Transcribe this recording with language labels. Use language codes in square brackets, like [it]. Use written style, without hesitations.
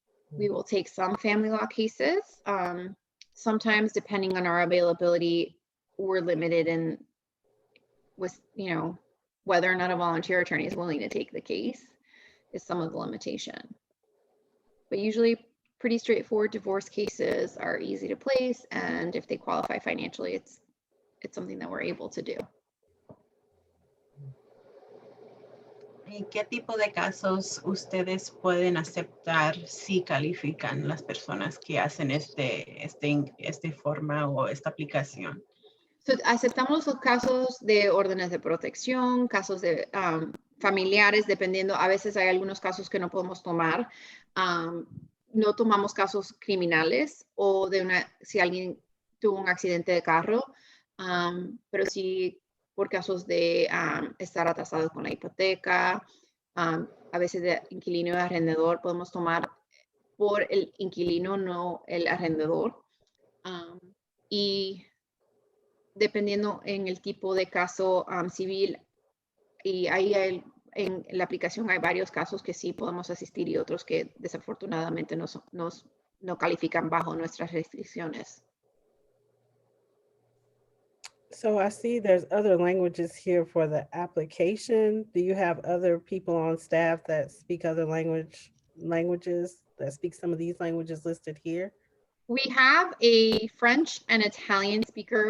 [en] We will take some family law cases. Sometimes, depending on our availability, we're limited in with, whether or not a volunteer attorney is willing to take the case is some of the limitation. But usually pretty straightforward divorce cases are easy to place, and if they qualify financially, it's something that we're able to do. [es] ¿En qué tipo de casos ustedes pueden aceptar si califican las personas que hacen este forma o esta aplicación? So, aceptamos los casos de órdenes de protección, casos de familiares, dependiendo. A veces hay algunos casos que no podemos tomar. No tomamos casos criminales o si alguien tuvo un accidente de carro, pero sí por casos de estar atrasado con la hipoteca, a veces de inquilino y arrendador, podemos tomar por el inquilino, no el arrendador. Y dependiendo en el tipo de caso civil, y ahí en la aplicación hay varios casos que sí podemos asistir y otros que desafortunadamente no califican bajo nuestras restricciones. [en] So I see there's other languages here for the application. Do you have other people on staff that speak other languages that speak some of these languages listed here? We have a French and Italian speaker.